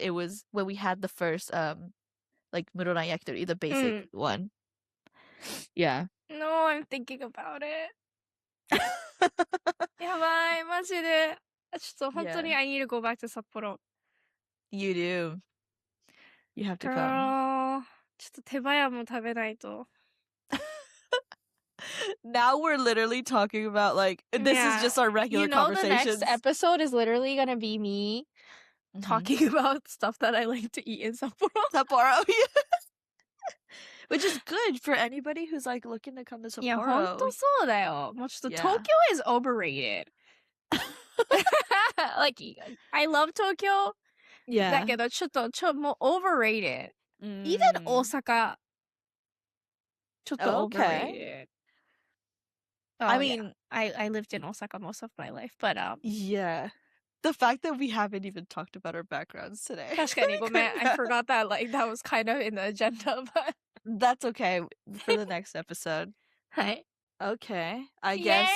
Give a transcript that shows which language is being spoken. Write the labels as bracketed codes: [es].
[en] It was when we had the first like Murona Yakitori, the basic one. Yeah. No, I'm thinking about it. [ja] やばい、マジで。ちょっと本当に [en] I need to go back to 札幌。 You do. You have to come. [ja] Girl, ちょっと手早も食べないと。 [en] Now we're literally talking about like this is just our regular conversations. The next episode is literally gonna be me talking about stuff that I like to eat in Sapporo. Sapporo, yeah. Which is good for anybody who's like looking to come to Sapporo. [ja] いや、ほんとそうだよ。 [en] もうちょっと Tokyo is overrated. Like, I love Tokyo. Yeah. [ja] だけど、ちょっともう overrated. Even 大阪。ちょっと overrated. [en] I mean, I lived in Osaka most of my life, but yeah. The fact that we haven't even talked about our backgrounds today. [ja] 確かにごめん. [en] I forgot that like that was kind of in the agenda, but that's okay for the next episode. [ja] はい. [en] Okay. I guess